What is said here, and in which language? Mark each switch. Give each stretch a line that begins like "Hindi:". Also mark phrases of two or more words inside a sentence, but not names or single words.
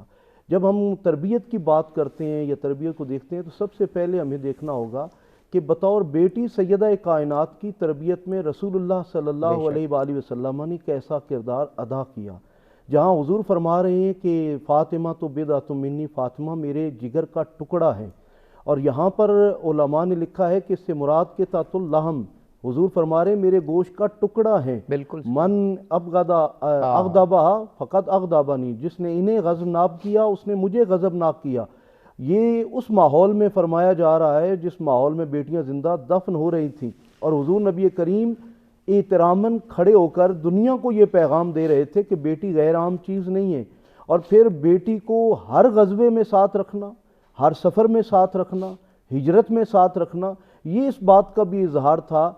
Urdu: جب ہم تربیت کی بات کرتے ہیں یا تربیت کو دیکھتے ہیں تو سب سے پہلے ہمیں دیکھنا ہوگا کہ بطور بیٹی سیدہ کائنات کی تربیت میں رسول اللہ
Arabic: صلی اللہ علیہ وآلہ وسلم
Urdu: نے کیسا کردار ادا کیا۔ جہاں حضور فرما رہے ہیں کہ فاطمہ تو
Arabic: بضعۃ منی،
Urdu: فاطمہ میرے جگر کا ٹکڑا ہے، اور یہاں پر علماء نے لکھا ہے کہ اس سے مراد کے
Arabic: قطع اللحم،
Urdu: حضور فرما رہے ہیں میرے گوشت کا ٹکڑا ہے۔ بالکل،
Arabic: من اغضبہ فقط اغضبنی،
Urdu: جس نے انہیں غضبناک کیا اس نے مجھے غضبناک کیا۔ یہ اس ماحول میں فرمایا جا رہا ہے جس ماحول میں بیٹیاں زندہ دفن ہو رہی تھیں، اور حضور نبی کریم احتراماً کھڑے ہو کر دنیا کو یہ پیغام دے رہے تھے کہ بیٹی غیر عام چیز نہیں ہے، اور پھر بیٹی کو ہر غزوے میں ساتھ رکھنا، ہر سفر میں ساتھ رکھنا، ہجرت میں ساتھ رکھنا، یہ اس بات کا بھی اظہار تھا کہ